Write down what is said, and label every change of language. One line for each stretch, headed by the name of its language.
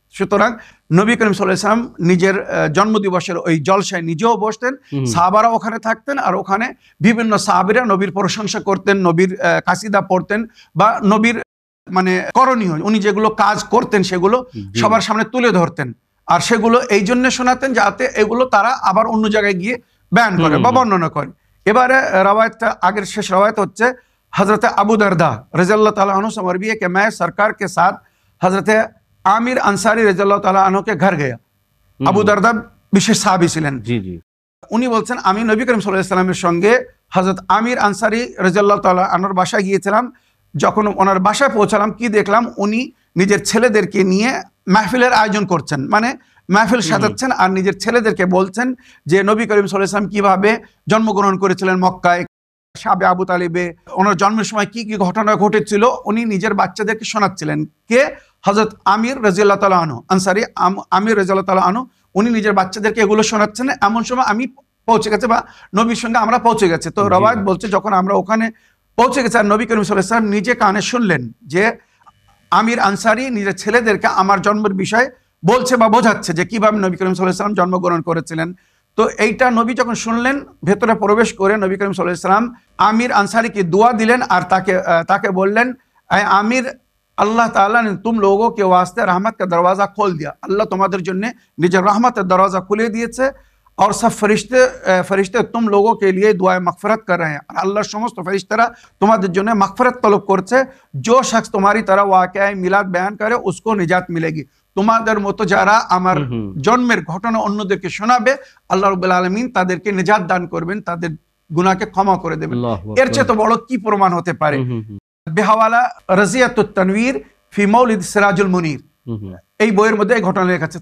Bangla: সুতরাং নবী করিম সাল্লাল্লাহু আলাইহি ওয়াসাল্লাম নিজের জন্মদিবসের ওই জলসায় নিজেও বসতেন, সাহাবারা ওখানে থাকতেন আর ওখানে বিভিন্ন সাহাবীরা নবীর প্রশংসা করতেন, নবীর কাসিদা পড়তেন বা নবীর মানে করণীয় উনি যেগুলো কাজ করতেন সেগুলো সবার সামনে তুলে ধরতেন আর সেগুলো এই জন্য শোনাতেন যাতে এগুলো তারা আবার অন্য জায়গায় গিয়ে বয়ান করে বা বর্ণনা করে। এবারে রওয়ায়াতটা আগের শেষ রওয়ায়াত হচ্ছে
Hindi: हजरत अबू दरदा रज़ियल्लाहु ताला अन्हु से मरवी है कि मैं सरकार के साथ हजरत आमिर अंसारी रज़ियल्लाहु ताला अन्हु के घर गया। अबू दरदा विशेष साहबी ছিলেন।
Bangla: উনি বলছেন আমি নবী করিম সাল্লাল্লাহু আলাইহি সাল্লামের সঙ্গে হযরত আমির আনসারী রাদিয়াল্লাহু তাআলা আনহুর বাসায় গিয়েছিলাম। যখন ওনার বাসায় পৌঁছালাম, কি দেখলাম, উনি নিজের ছেলেদেরকে নিয়ে মাহফিলের আয়োজন করছেন, মানে মাহফিল সাজাচ্ছেন আর নিজের ছেলেদেরকে বলছেন যে নবী করিম সাল্লাল্লাহু আলাইহি সাল্লাম কিভাবে জন্মগ্রহণ করেছিলেন মক্কায়, শাবে আবু তালিবে, ওনার জন্মের সময় কি কি ঘটনা ঘটেছিল, উনি নিজের বাচ্চাদেরকে শোনাচ্ছিলেন। কে? হযরত আমির রাদিয়াল্লাহু তাআলা আনহু, আনসারী আমির রাদিয়াল্লাহু তাআলা আনহু, উনি নিজের বাচ্চাদেরকে এগুলো শোনাচ্ছেন। এমন সময় আমি পৌঁছে গেছে বা নবীর সঙ্গে আমরা পৌঁছে গেছে। তো রওয়ায়াত বলছে যখন আমরা ওখানে পৌঁছে গেছে আর নবী করিম সাল্লাল্লাহু আলাইহি ওয়াসাল্লাম নিজে কানে শুনলেন যে আমির আনসারী নিজের ছেলেদেরকে আমার জন্মের বিষয়ে বলছে বা বোঝাচ্ছে যে কিভাবে নবী করিম সাল্লাল্লাহু আলাইহি ওয়াসাল্লাম জন্মগ্রহণ করেছিলেন। তো এইটা নবী যখন শুনলেন, ভেতরে প্রবেশ করে নবী করিম সাল্লাল্লাহু আলাইহি ওয়াসাল্লাম আমির আনসারীকে দোয়া দিলেন আর তাকে বললেন, আমির, আল্লাহ তাআলা
Hindi: ने तुम लोगों के वास्ते रहमत का दरवाजा खोल दिया,
Bangla: আল্লাহ তোমাদের জন্য নিজের রহমতের দরজা খুলে দিয়েছে।
Hindi: और सब फरिश्ते तुम लोगों के लिए दुआ मगफरत कर रहे हैं, और
Bangla: আল্লাহর সমস্ত ফেরেশতারা তোমাদের জন্য মাগফিরাত তলব করছে।
Hindi: जो शख्स तुम्हारी तरह वाक़या मिलाद बयान करे उसको निजात मिलेगी,
Bangla: তোমাদের মতো যারা আমার জন্মের ঘটনা অন্যদেরকে শোনাবে আল্লাহ রাব্বুল আলামিন তাদেরকে নিজাত দান করবেন, তাদের গুনাহকে ক্ষমা করে দেবেন। এর চেয়ে তো বড় কি প্রমাণ হতে পারে? বেহাওয়ালা রাজিয়াতুত তানবীর ফি মৌলিদ সিরাজুল মুনির, এই বইয়ের মধ্যে এই ঘটনা লেখা আছে।